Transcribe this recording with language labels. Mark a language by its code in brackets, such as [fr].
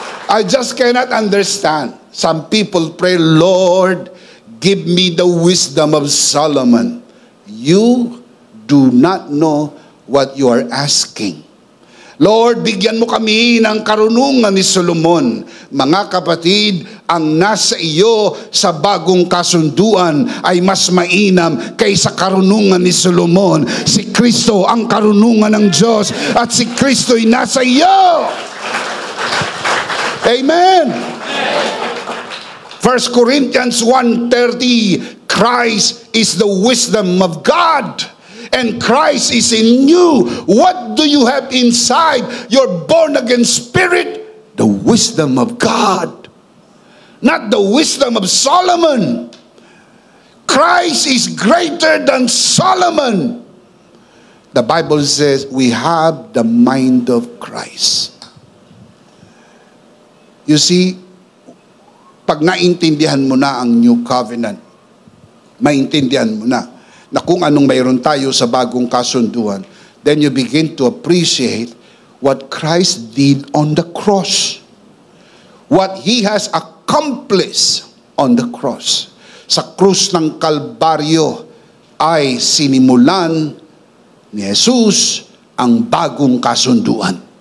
[en] I just cannot understand. Some people pray, "Lord, give me the wisdom of Solomon." You do not know what you are asking. [tl] Lord, bigyan mo kami ng karunungan ni Solomon. Mga kapatid, ang nasa iyo sa bagong kasunduan ay mas mainam kaysa karunungan ni Solomon. Si Kristo ang karunungan ng Diyos at si Kristo ay nasa iyo. Amen. [en] 1 Corinthians 1:30, Christ is the wisdom of God. And Christ is in you. What do you have inside your born-again spirit? The wisdom of God. Not the wisdom of Solomon. Christ is greater than Solomon. The Bible says we have the mind of Christ. You see, [tl] pag naintindihan mo na ang New Covenant, maintindihan mo na kung anong mayroon tayo sa bagong kasunduan, [en] then you begin to appreciate what Christ did on the cross. What He has accomplished on the cross. [tl] Sa krus ng Kalbaryo ay sinimulan ni Jesus ang bagong kasunduan.